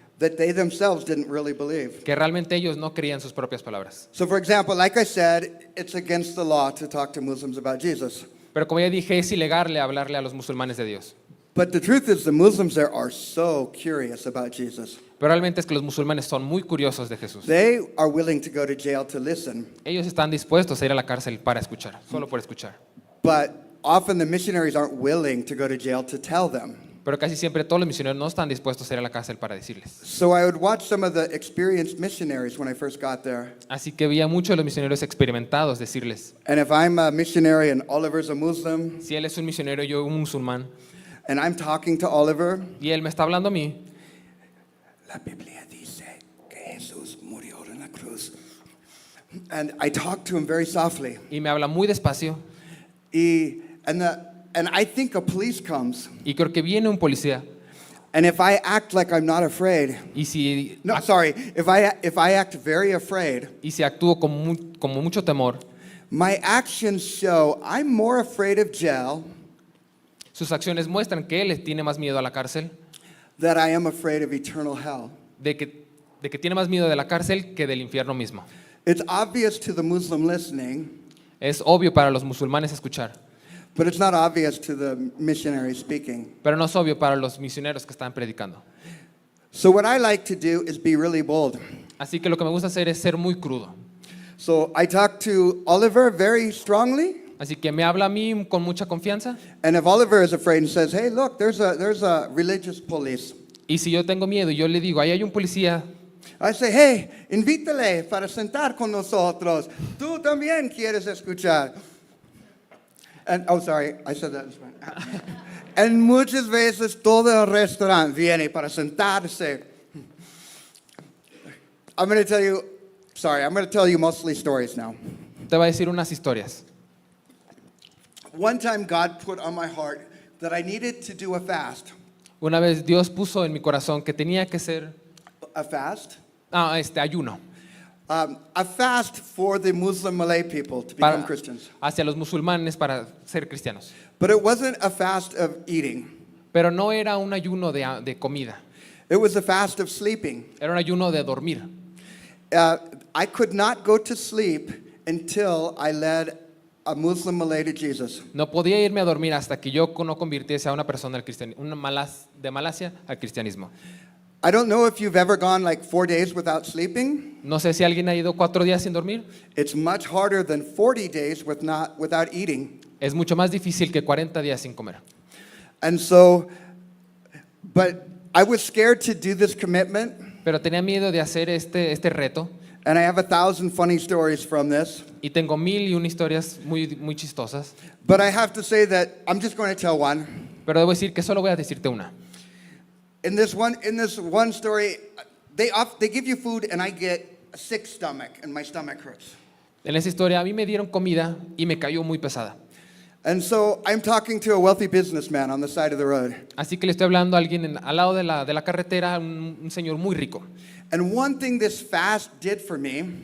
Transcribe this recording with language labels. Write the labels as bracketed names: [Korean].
[English] that they themselves didn't really believe. [Spanish] que realmente ellos no creían sus propias palabras. [English] So, for example, like I said, it's against the law to talk to Muslims about Jesus. [Spanish] Pero como ya dije, es ilegal hablarle a los musulmanes de Dios. [English] But the truth is, the Muslims there are so curious about Jesus. [Spanish] Pero realmente es que los musulmanes son muy curiosos de Jesús. [English] They are willing to go to jail to listen. [Spanish] Ellos están dispuestos a ir a la cárcel para escuchar, solo por escuchar. [English] But often the missionaries aren't willing to go to jail to tell them. [Spanish] Pero casi siempre todos los misioneros no están dispuestos a ir a la cárcel para decirles. [English] So I would watch some of the experienced missionaries when I first got there. [Spanish] Así que vi a muchos de los misioneros experimentados decirles, [English] And if I'm a missionary and Oliver's a Muslim, [Spanish] si él es un misionero y yo un musulmán, [English] and I'm talking to Oliver, [Spanish] y él me está hablando a mí, la Biblia dice que Jesús murió en la cruz. [English] And I talk to him very softly. [Spanish] y me habla muy despacio, [English] And I think a police comes. [Spanish] y creo que viene un policía, [English] And if I act like I'm not afraid, [Spanish] y si, [English] no, sorry, if I act very afraid, [Spanish] y si actúo como mucho temor, [English] my actions show I'm more afraid of jail [Spanish] sus acciones muestran que él tiene más miedo a la cárcel, [English] than I am afraid of eternal hell. [Spanish] de que tiene más miedo de la cárcel que del infierno mismo. [English] It's obvious to the Muslim listening, [Spanish] Es obvio para los musulmanes escuchar, [English] but it's not obvious to the missionary speaking. [Spanish] pero no es obvio para los misioneros que están predicando. [English] So what I like to do is be really bold. [Spanish] Así que lo que me gusta hacer es ser muy crudo. [English] So I talk to Oliver very strongly, [Spanish] Así que me habla a mí con mucha confianza, [English] and if Oliver is afraid and says, "Hey, look, there's a religious police," [Spanish] y si yo tengo miedo y yo le digo, ahí hay un policía, [English] I say, "Hey, [Spanish] invítale para sentar con nosotros. Tú también quieres escuchar." [English] And oh, sorry, I said that in Spanish. [Spanish] And muchas veces todo el restaurante viene para sentarse. [English] I'm going to tell you mostly stories now. [Spanish] te va a decir unas historias. [English] One time God put on my heart that I needed to do a fast. [Spanish] Una vez Dios puso en mi corazón que tenía que ser [English] A fast? [Spanish] ayuno [English] A fast for the Muslim Malay people to become [Spanish] para, [English] Christians. [Spanish] hacia los musulmanes para ser cristianos. [English] But it wasn't a fast of eating. [Spanish] Pero no era un ayuno de comida, [English] It was a fast of sleeping. [Spanish] era un ayuno de dormir. [English] I could not go to sleep until I led a Muslim Malay to Jesus. [Spanish] No podía irme a dormir hasta que yo no convirtiese a una persona de Malasia al cristianismo. [English] I don't know if you've ever gone like 4 days without sleeping. [Spanish] No sé si alguien ha ido 4 días sin dormir. [English] It's much harder than 40 days without eating. [Spanish] Es mucho más difícil que 40 días sin comer. [English] And so, but I was scared to do this commitment, [Spanish] Pero tenía miedo de hacer este reto [English] and I have 1,000 funny stories from this. [Spanish] y tengo 1001 historias muy chistosas. [English] But I have to say that I'm just going to tell one. [Spanish] Pero debo decir que solo voy a decirte una. [English] In this one story, they give you food and I get a sick stomach and my stomach hurts. [Spanish] En esa historia a mí me dieron comida y me cayó muy pesada. [English] And so I'm talking to a wealthy businessman on the side of the road. [Spanish] Así que le estoy hablando a alguien al lado de la carretera, un señor muy rico. [English] And one thing this fast did for me,